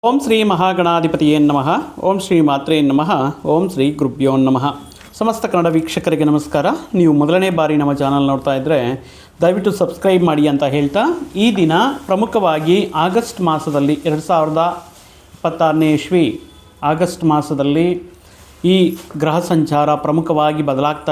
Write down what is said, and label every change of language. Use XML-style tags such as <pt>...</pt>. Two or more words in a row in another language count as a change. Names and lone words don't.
<sa>ಓಂ ಶ್ರೀ ಮಹಾಗಣಾಧಿಪತಿಯೇ ನಮಃ. ಓಂ ಶ್ರೀ ಮಾತ್ರೇ ನಮಃ. ಓಂ ಶ್ರೀ ಗುರುಭ್ಯೋ ನಮಃ.</sa> <kn>ಸಮಸ್ತ ಕನ್ನಡ ವೀಕ್ಷಕರಿಗೆ ನಮಸ್ಕಾರ. ನೀವು ಮೊದಲನೇ ಬಾರಿ ನಮ್ಮ ಚಾನಲ್ ನೋಡ್ತಾ ಇದ್ದರೆ ದಯವಿಟ್ಟು ಸಬ್ಸ್ಕ್ರೈಬ್ ಮಾಡಿ ಅಂತ ಹೇಳ್ತಾ, ಈ ದಿನ ಪ್ರಮುಖವಾಗಿ ಆಗಸ್ಟ್ ಮಾಸದಲ್ಲಿ 2026ನೇ ಇಸ್ವಿ ಆಗಸ್ಟ್ ಮಾಸದಲ್ಲಿ ಈ ಗ್ರಹ ಸಂಚಾರ ಪ್ರಮುಖವಾಗಿ ಬದಲಾಗ್ತಾ</kn>